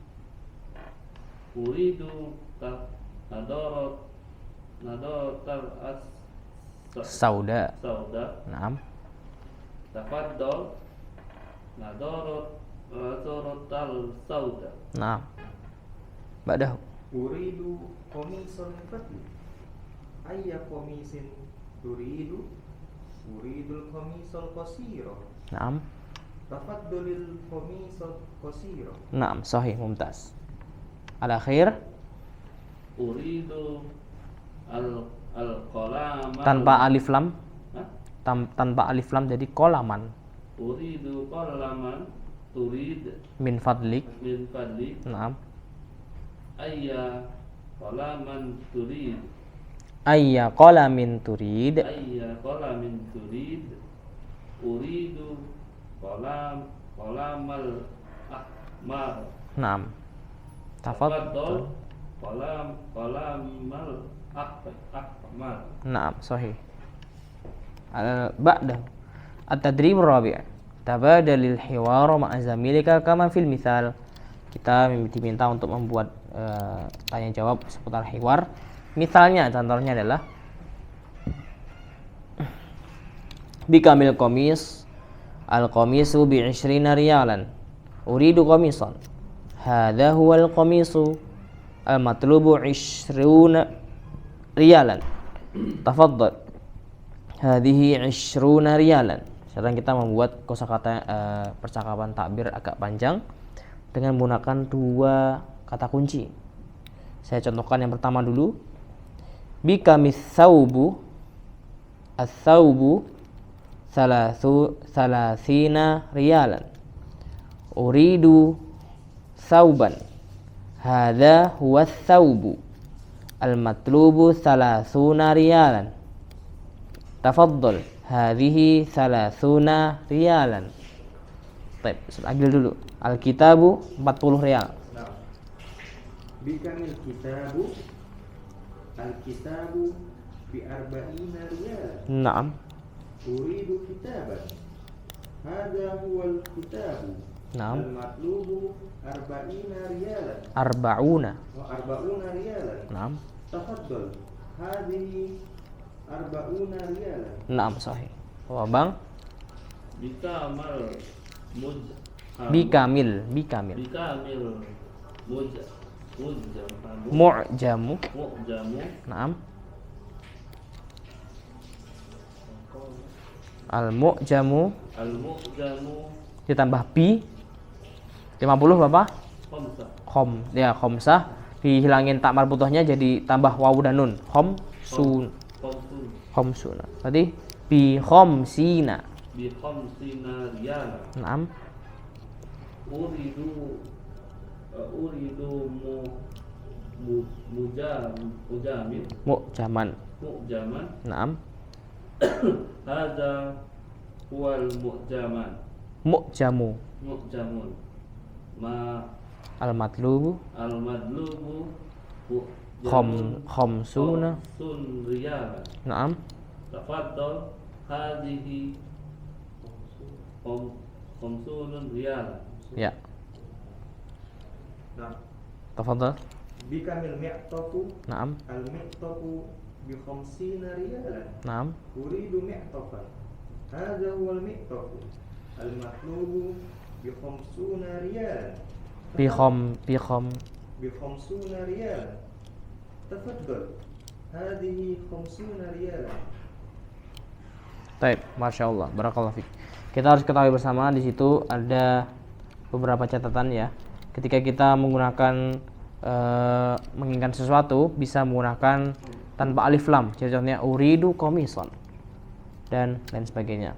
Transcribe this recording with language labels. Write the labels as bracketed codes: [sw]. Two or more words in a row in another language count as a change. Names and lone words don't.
[ar] أريد نظارة Sauda. sauda. Naam. تفضل نظارة سوداء. Naam. Ba'dahu. أريد قميصا من فضلي. أي قميص تريد. أريد القميص القصير. Naam. تفضل القميص القصير. Naam, صحيح، ممتاز. الآخر أريد القلم [id] tanpa alif lam. Hah? Tanpa alif lam jadi qalaman. [ar] أريد قلما تريد من فضلك. من فضلي. Naam. أي قلما تريد. أي قلم تريد. أي قلم تريد. أريد القلم الأحمر. نعم. تفضل. القلم الأحمر. Naam, صحيح. بعده. التدريب الرابع'. تبادل الحوار مع زميلك كما في المثال. [id] Kita diminta untuk membuat tanya jawab seputar hiwar. Misalnya, contohnya adalah [ar] بكم القميص القميص ب 20 ريالا. أريد قميصا. هذا هو القميص المطلوب 20 ريالا. تفضل. هذه 20 ريالا. [id] Sekarang kita membuat kosakata percakapan takbir agak panjang dengan menggunakan dua kata kunci. Saya contohkan yang pertama dulu. [ar] بكم ثوب. الثوب ثلاثين ريالا. أريد ثوبا. هذا هو ثوب المطلوب ثلاثون ريالا. تفضل. هذه ثلاثون ريالا. [id] Baik, ambil dulu. [ar] الكتاب 40 ريال. Nah, بكم الكتاب. الكتاب بأربعين ريال. Naam. أريد كتابا. هذا هو الكتاب. Naam. المطلوب أربعين ريالا. Arba'una. أربعون ريالا. Naam. Tafaddal. هذه أربعون ريالا. نعم، صحيح. Oh, Bang. Bikamil بكم المعجم. Naam. [id] Al-mu'jamu ditambah bi 50 Bapak? Khomsah dihilangin tak marbutohnya jadi tambah wawu dan nun. [ar] خمسون. Berarti بخمسين. riyalan. Naam. أريد أريد معجم mu'jaman. mu'jaman Naam. هذا هو المعجما Mu'jamu. معجم ما Al-matlubu al-madlubu khamsuna. سون ريالا Naam. تفضل هذه خمسون ريالا. [id] Ya. Nah, [ar] Tafadhal. بكم المعطف Naam. المعطف بخمسين ريالا. Naam. أريد معطفا. هذا هو المعطف. المطلوب بخمسون ريالا. بخم بخمسون ريالا. تفضل. هذه خمسون ريالا. [id] Baik, [ar] ما شاء الله، بارك الله فيك. [id] Kita harus ketahui bersama di situ ada beberapa catatan ya. Ketika kita menggunakan menginginkan sesuatu bisa menggunakan tanpa alif lam. Contohnya [ar] أريد قميصا [id] dan lain sebagainya.